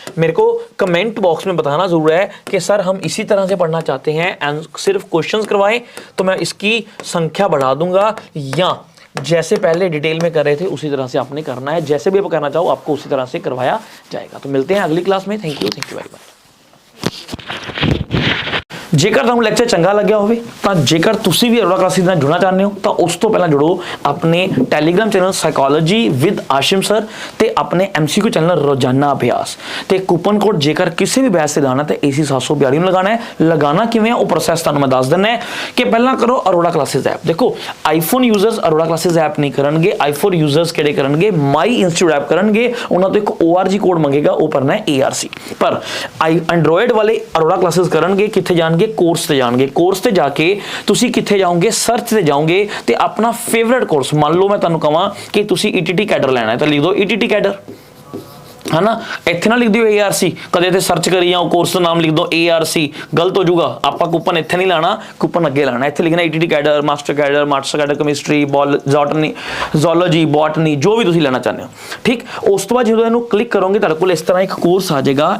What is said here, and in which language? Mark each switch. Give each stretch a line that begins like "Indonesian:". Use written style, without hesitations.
Hindi: मेरे को comment box में बताना जरूर है कि सर हम इसी तरह से पढ़ना चाहते हैं एंड सिर्फ क्वेश्चंस करवाएं तो मैं इसकी संख्या बढ़ा दूंगा, या जैसे पहले डिटेल में कर रहे थे उसी तरह से आपने करना है। जैसे भी आप करना चाहो आपको उसी तरह से करवाया जाएगा। तो मिलते हैं अगली क्लास में। Thank you very much.
Punjabi: ਜੇਕਰ ਤੁਹਾਨੂੰ ਲੈਕਚਰ ਚੰਗਾ ਲੱਗਿਆ ਹੋਵੇ ਤਾਂ ਜੇਕਰ ਤੁਸੀਂ ਵੀ ਅਰੋੜਾ ਕਲਾਸਿਸ ਨਾਲ ਜੁੜਨਾ ਚਾਹੁੰਦੇ ਹੋ ਤਾਂ ਉਸ ਤੋਂ ਪਹਿਲਾਂ ਜੁੜੋ ਆਪਣੇ Telegram channel psychology with Asim sir ਤੇ ਆਪਣੇ MCQ ਚੈਨਲ ਰੋਜ਼ਾਨਾ ਅਭਿਆਸ ਤੇ ਕੂਪਨ ਕੋਡ ਜੇਕਰ ਕਿਸੇ ਵੀ ਬੈਚ ਤੇ ਲਾਣਾ ਤੇ AC 742 ਨੂੰ ਲਗਾਣਾ ਕਿਵੇਂ ਹੈ ਉਹ ਪ੍ਰੋਸੈਸ ਤੁਹਾਨੂੰ ਮੈਂ ਦੱਸ ਦਿੰਦਾ ਕਿ ਪਹਿਲਾਂ ਕਰੋ ਅਰੋੜਾ ਕਲਾਸਿਸ ਐਪ। ਦੇਖੋ iPhone users Arora classes app ਨਹੀਂ ਕਰਨਗੇ, ਆਈਫੋਨ ਯੂਜ਼ਰਸ ਕਿਹੜੇ ਕਰਨਗੇ ਮਾਈ ਇੰਸਟੀਟਿਊਟ ਐਪ ਕਰਨਗੇ। ਉਹਨਾਂ ਤੋਂ ਇੱਕ ORG ਕੋਡ ਮੰਗੇਗਾ, ਉਹ ਭਰਨਾ ਹੈ ARC। ਪਰ ਐਂਡਰੋਇਡ ਵਾਲੇ ਅਰੋੜਾ ਕਲਾਸਿਸ ਕਰਨਗੇ ਕਿੱਥੇ ਜਾਣਗੇ, ਕੋਰਸ ਤੇ ਜਾਣਗੇ। ਕੋਰਸ ਤੇ ਜਾ ਕੇ ਤੁਸੀਂ ਕਿੱਥੇ ਜਾਓਗੇ, ਸਰਚ ਤੇ ਜਾਓਗੇ ਤੇ ਆਪਣਾ ਫੇਵਰਟ ਕੋਰਸ ਮੰਨ ਲਓ ਮੈਂ ਤੁਹਾਨੂੰ ਕਹਾਂ ਕਿ ਤੁਸੀਂ ETT ਕੈਡਰ ਲੈਣਾ ਹੈ ਤਾਂ ਲਿਖ ਦਿਓ ETT ਕੈਡਰ, है ना। इत्थे ना लिख दियो ARC, कदे ते सर्च करी जाओ कोर्स का नाम लिख दो ARC, गलत हो जाऊगा। आपका कूपन इत्थे नहीं लाना, कूपन अगे लाना। इत्थे लिखना ETT cadre, master cadre chemistry, zoology, botany, जो भी तुसीं लेना चाहते हो। ठीक, उस तो बाद जो इहनूं क्लिक करोगे तुहाडे कोल इस तरह एक कोर्स आ जाएगा।